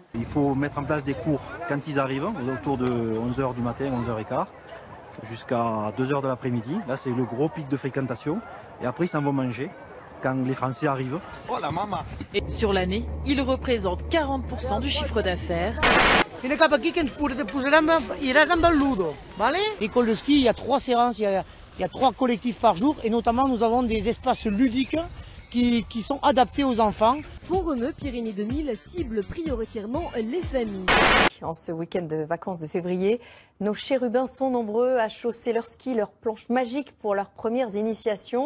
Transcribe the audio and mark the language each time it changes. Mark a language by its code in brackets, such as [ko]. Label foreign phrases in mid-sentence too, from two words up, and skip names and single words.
[fr] Il faut mettre en place des cours quand ils arrivent, autour de 11h du matin, 11h15, jusqu'à 2h de l'après-midi. Là, c'est le gros pic de fréquentation. Et après, ils s'en vont manger quand les Français arrivent. Oh la maman! Et sur l'année, il représente 40% du chiffre d'affaires. [ca] Viens cap aquí que ens iràs amb el Ludo, vale? [fr] L'école de ski, il y a 3 séances, il y a 3 collectifs par jour et notamment nous avons des espaces ludiques qui sont adaptés aux enfants. Font-Romeu, Pyrénées 2000 cible prioritairement les familles. En ce week-end de vacances de février, nos chérubins sont nombreux à chausser leurs skis, leurs planches magiques pour leurs premières initiations.